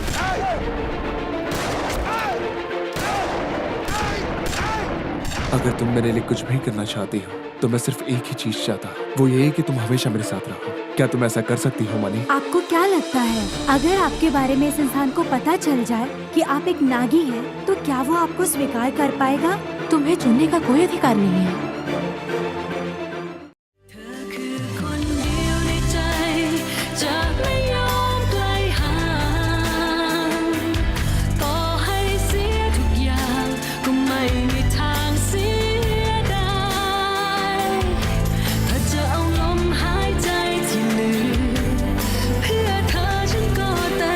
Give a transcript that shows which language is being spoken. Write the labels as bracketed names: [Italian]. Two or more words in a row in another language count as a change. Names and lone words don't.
[Hindi] अगर तुम मेरे लिए कुछ भी करना चाहती हो तो मैं सिर्फ एक ही चीज चाहता, वो ये है कि तुम हमेशा मेरे साथ रहो। क्या तुम ऐसा कर सकती हो मनी? आपको क्या लगता है अगर आपके बारे में इस इंसान को पता चल जाए कि आप एक नागी हैं, तो क्या वो आपको स्वीकार कर पाएगा? तुम्हें चुनने का कोई अधिकार नहीं है। [Thai] เธอคือคนเดียวในใจจะไม่ยอมไกลห่างต่อให้เสียทุกอย่างก็ไม่มีทาง เสียดายถ้าจะเอาลมหายใจที่เหลือเพื่อเธอฉันก็เต็